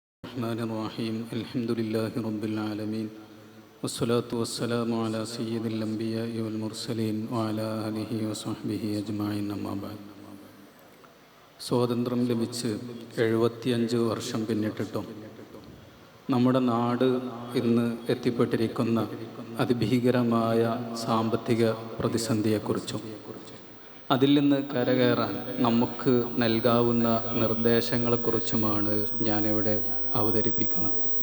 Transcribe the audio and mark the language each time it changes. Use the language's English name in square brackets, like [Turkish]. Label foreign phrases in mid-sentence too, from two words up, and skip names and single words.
[Arabic] الرحمن الرحيم الحمد لله رب العالمين والصلاة والسلام على سيد الأنبياء والمرسلين وعلى آله وصحبه أجمعين أما بعد. [Malayalam] സ്വാതന്ത്ര്യം ലഭിച്ച് 75 വർഷം പിന്നിട്ടിട്ടും നമ്മുടെ നാട് ഇന്ന് എത്തിപ്പെട്ടിരിക്കുന്ന അതിഭീകരമായ സാമ്പത്തിക പ്രതിസന്ധിയെക്കുറിച്ചും അതിൽ നിന്ന് കരകയറാൻ നമുക്ക് നൽകാവുന്ന നിർദ്ദേശങ്ങളെക്കുറിച്ചുമാണ് ഞാനിവിടെ അവതരിപ്പിക്കുന്നത്.